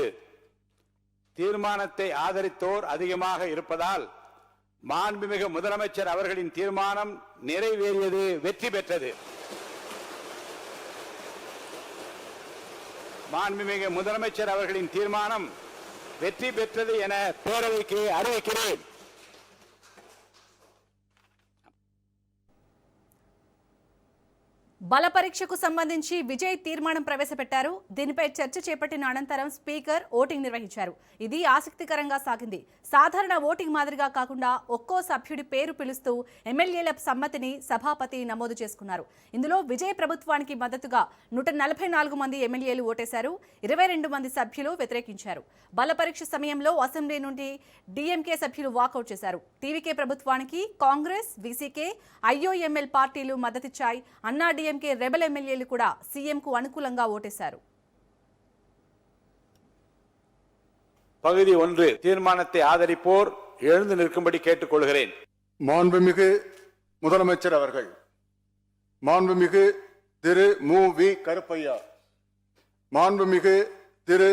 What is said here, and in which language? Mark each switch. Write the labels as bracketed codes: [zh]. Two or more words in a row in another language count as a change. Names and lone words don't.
[ta] தீர்மானத்தை ஆதரித்தோர் அதிகமாக இருப்பதால் மாண்புமிகு முதலமைச்சர் அவர்களின் தீர்மானம் நிறைவேறியது, வெற்றி பெற்றது. மாண்புமிகு முதலமைச்சர் அவர்களின் தீர்மானம் வெற்றி பெற்றது என பேரவைக்கு அறிவிக்கிறேன். [te] బల పరీక్షకు సంబంధించి విజయ్ తీర్మానం ప్రవేశపెట్టారు. దీనిపై చర్చ చేపట్టిన అనంతరం స్పీకర్ ఓటింగ్ నిర్వహించారు. ఇది ఆసక్తికరంగా సాగింది. సాధారణ ఓటింగ్ మాదిరిగా కాకుండా ఒక్కో సభ్యుడి పేరు పిలుస్తూ ఎమ్మెల్యేల సమ్మతిని సభాపతి నమోదు చేసుకున్నారు. ఇందులో విజయ్ ప్రభుత్వానికి మద్దతుగా 144 మంది ఎమ్మెల్యేలు ఓటేశారు. 22 మంది సభ్యులు వ్యతిరేకించారు. బల పరీక్ష సమయంలో అసెంబ్లీ నుండి డీఎంకే సభ్యులు వాకౌట్ చేశారు. టీవీకే ప్రభుత్వానికి కాంగ్రెస్, వీసీకే, ఐఓఎంఎల్ పార్టీలు మద్దతిచ్చాయి. అన్నా డిఎంకే రెబల్ ఎమ్మెల్యేలు కూడా సీఎం కు అనుకూలంగా ఓటేశారు. [ta] பகுதி 1 தீர்மானத்தை ஆதரிப்போர் எழுந்து நிற்கும்படி கேட்டுக்கொள்கிறேன். மாண்புமிகு முதலமைச்சர் அவர்கள், மாண்புமிகு திரு மு வி கருப்பையா, மாண்புமிகு திரு